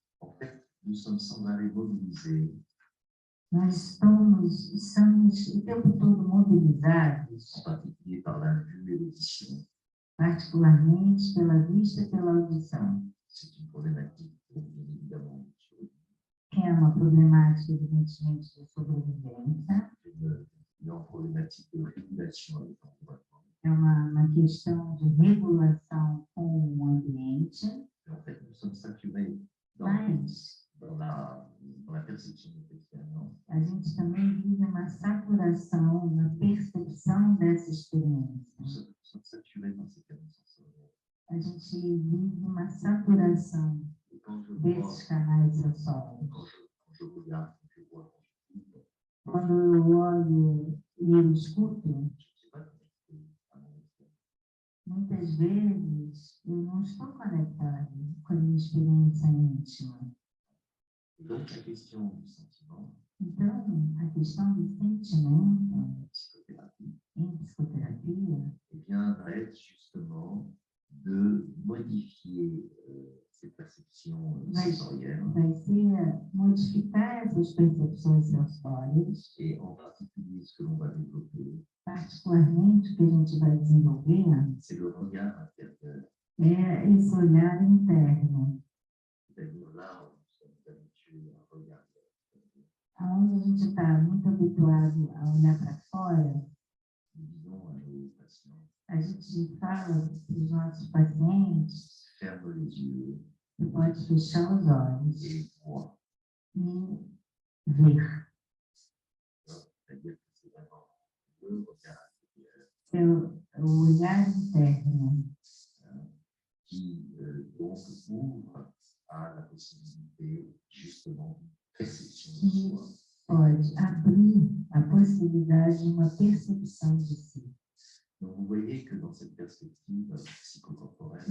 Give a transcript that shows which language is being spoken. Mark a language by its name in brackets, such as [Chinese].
[French] En fait, nous sommes sans arrêt mobilisés [Portuguese] Nós estamos o tempo todo mobilizados, [French] en particulier par la vue et l'audition. [Portuguese] particularmente pela vista e pela audição, [French] C'est une problématique, bien évidemment, [Portuguese] que é uma problemática, evidentemente, de sobrevivência, [French] une problématique de régulation avec l'environnement. [Portuguese] é uma questão de regulação com o ambiente, [French] Et en fait, nous sommes saturés [Portuguese] mas [French] dans la perception de notre expérience. [Portuguese] a gente também vive uma saturação na percepção dessa experiência. [French] Nous sommes saturés dans ces canaux sensoriels. [Portuguese] A gente vive uma saturação [French] Et quand je [Portuguese] desses canais sensórios. [French] quand je regarde, quand je vois, quand je écoute, [Portuguese] Quando eu olho e eu escuto, [French] je ne sais pas connecté à mon expérience. [Portuguese] muitas vezes eu não estou conectado com a minha experiência íntima. [French] Et donc, la question du sentiment, [Portuguese] Então, a questão do sentimento [French] en psychothérapie, [Portuguese] em psicoterapia [French] eh bien, va être justement de modifier ces perceptions sensorielles [Portuguese] vai ser modificar essas percepções sensórias, [French] et en particulier ce que l'on va développer, [Portuguese] particularmente o que a gente vai desenvolver [French] c'est le regard intérieur. [Portuguese] é esse olhar interno, [French] C'est-à-dire là où nous sommes habitués à regarder. [Portuguese] onde a gente está muito habituado a olhar para fora. [French] Nous disons à nos patients, [Portuguese] A gente fala para os nossos pacientes, [French] ferme les yeux [Portuguese] você pode fechar os olhos [French] et vois. [Portuguese] e ver. [French] C'est-à-dire que c'est vraiment le regard intérieur [Portuguese] O olhar interno, [French] qui donc ouvre à la possibilité, justement, de perception de soi. [Portuguese] Pode abrir a possibilidade de uma percepção de si. [French] Donc, vous voyez que dans cette perspective psychocorporelle,